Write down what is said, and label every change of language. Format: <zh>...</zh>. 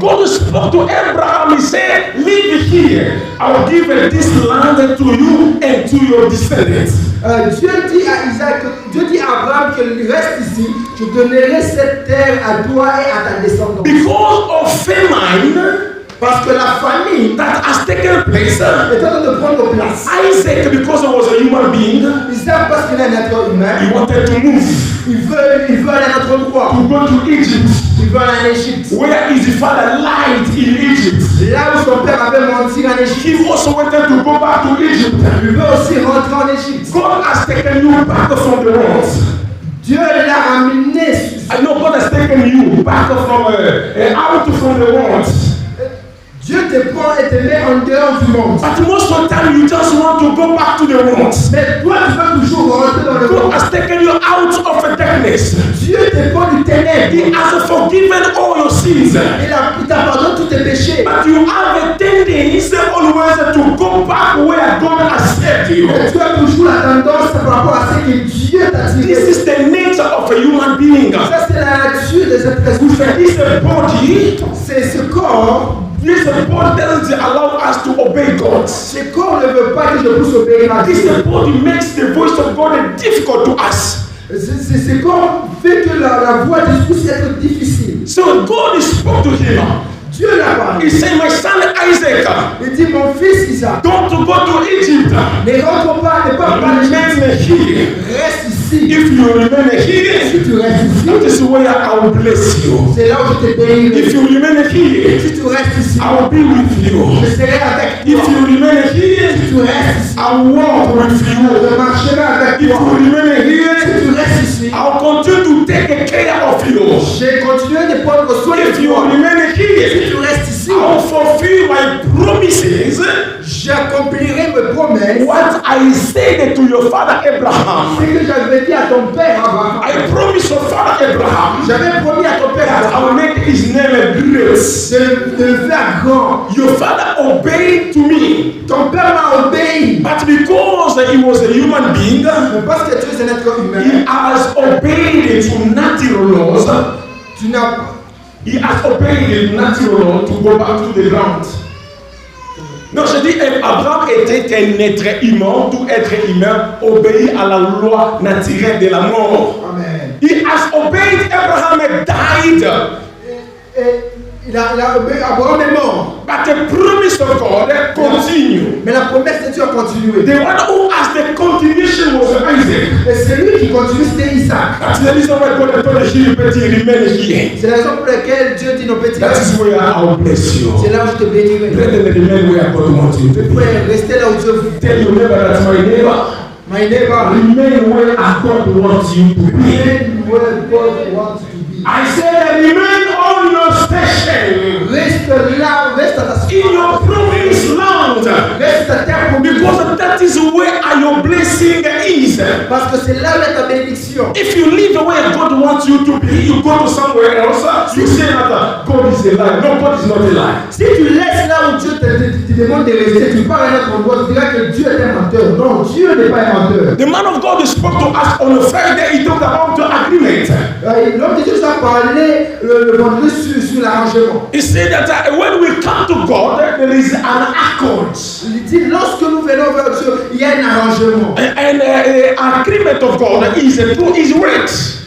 <en>God spoke to Abraham. He said, "Live here. I will give this land to you and to your descendants."</en> <fr>Dieu dit à Isaac, Dieu dit à Abraham qu'il reste ici. Je donnerai cette terre à toi et à ta descendance.</fr> <en>Because of famine.</en> <fr>Parce que la famine</fr> <en>That has taken place.</en> <fr>est en train de prendre place.</fr> <en>Isaac, because he was a human being,</en> <fr>Isaac, parce qu'il est un être humain,</fr> <en>he wanted to move</en> <fr>il veut aller à notre endroit.</fr> <en>to go to Egypt,</en> <fr>Il veut aller en Égypte.</fr> <en>where his father lied in Egypt.</en> <fr>Là où son père avait menti en Égypte.</fr> <en>He also wanted to go back to Egypt.</en> <fr>Il veut aussi rentrer en Égypte.</fr> <en>God has taken you back from the world.</en> <fr>Dieu l'a ramené.</fr> <en>I know God has taken you back from out from the world.</en> <fr>Dieu te prend et te met en dehors du monde.</fr> <en>But most of the time you just want to go back to the world.</en> <fr>Mais toi, tu veux toujours rentrer dans le</fr> <en>God</en> <fr>monde.</fr> <en>has taken you out of darkness.</en> <fr>Dieu te prend du ténèbre.</fr> <en>He has forgiven all your sins.</en> <fr>Il t'a pardonné tous tes péchés.</fr> <en>But you have a tendency always to go back where God has set you.</en> <fr>Mais tu as toujours la tendance par rapport à ce que Dieu t'a dit.</fr> <en>This is the nature of a human being.</en> <fr>Ça, c'est la nature des êtres humains.</fr> <en>This body,</en> <fr>C'est ce corps.</fr> <en>this body doesn't allow us to obey God.</en> <fr>Ce corps ne veut pas que je puisse obéir à</fr> <en>This</en> <fr>Dieu.</fr> <en>body makes the voice of God difficult to us.</en> <fr>Ce corps fait que la voix de Dieu puisse être difficile.</fr> <en>So God spoke to him.</en> <fr>Dieu l'a parlé.</fr> <en>He said, my son Isaac,</en> <fr>Il dit, mon fils Isaac,</fr> <en>don't go to Egypt.</en> <fr>ne rentre pas, ne pars pas en Égypte.</fr> <en>Remain here.</en> <fr>Reste ici. ici,</fr> <en>if you remain here,</en> <fr>si tu restes</fr> <en>that</en> <fr>ici,</fr> <en>is where I will bless you.</en> <fr>c'est là où je te bénirai.</fr> <en>If you remain here,</en> <fr>Si tu restes ici,</fr> <en>I will be with you.</en> <fr>je serai avec</fr> <en>If</en> <fr>toi.</fr> <en>you remain here,</en> <fr>Si tu restes ici,</fr> <en>I will walk with</en> <fr>je</fr> <en>you.</en> <fr>marcherai avec</fr> <en>If</en> <fr>toi.</fr> <en>you remain</en> <fr>Si</fr> <en>here,</en> <fr>tu restes ici,</fr> <en>I will continue to take care of you.</en> <fr>j'ai continué de prendre soin</fr> <en>If</en> <fr>de</fr> <en>you</en> <fr>toi.</fr> <en>remain</en> <fr>Si</fr> <en>here,</en> <fr>tu restes ici,</fr> <en>I will fulfill my promises.</en> <fr>j'accomplirai mes promesses.</fr> <en>What I said to your father</en> <fr>Ce</fr> <en>Abraham.</en> <fr>que j'avais dit à ton père Abraham.</fr> <en>I promised your father Abraham</en> <fr>J'avais promis à ton père</fr> <en>that I will</en> <fr>Abraham</fr> <en>make his name great.</en> <fr>de le faire grand.</fr> <en>Your father obeyed to me,</en> <fr>Ton père m'a obéi.</fr> <en>but because he was a human being,</en> <fr>Mais parce que tu es un être</fr> <en>he</en> <fr>humain,</fr> <en>has obeyed to natural laws.</en> <fr>tu n'as</fr> <en>He has obeyed the natural law to go back to the ground.</en> <fr>Non, je dis, Abraham était un être humain, tout être humain obéit à la loi naturelle de la mort.</fr> <en>Amen. He has obeyed Abraham and died.</en> <fr>Et il a obéi. Abraham est mort.</fr> <en>But the promise of God continued.</en> <fr>Mais la promesse de Dieu a continué.</fr> <en>The one who has the continuation was Isaac.</en> <fr>Et celui qui continue, c'était Isaac.</fr> <en>That's the reason why God told the sheep to remain here.</en> <fr>C'est la raison pour laquelle Dieu dit nos petits</fr> <en>That is where I will bless you.</en> <fr>c'est là où je te bénirai.</fr> <en>Brethren, remain where God wants you to</en> <fr>Vous</fr> <en>be.</en> <fr>pouvez rester là où Dieu vous</fr> <en>Tell your neighbor that my neighbor, My neighbor, remain where God wants you to be. remain where God wants you to be. I said remain on your station.</en> <fr>Reste là, reste à ta</fr> <en>In your promised land.</en> <fr>Reste à terre promise.</fr> <en>Because that is where your blessing is.</en> <fr>Parce que c'est là où est ta bénédiction.</fr> <en>If you live where God wants you to be, you go to somewhere else, you say that God is a lie. No, God is not a lie.</en> <fr>Si tu laisses là où Dieu te demande de rester, tu pars à un autre endroit, tu diras que Dieu est un menteur. Non, Dieu n'est pas un menteur.</fr> <en>The man of God spoke to us on a Friday. He talked about the agreement.</en> <fr>L'homme de Dieu a parlé le vendredi sur l'arrangement.</fr> <en>He said that when we come to God, there is an accord.</en> <fr>Il dit, lorsque nous venons vers Dieu, il y a un arrangement.</fr> <en>And agreement of God is through His words.</en>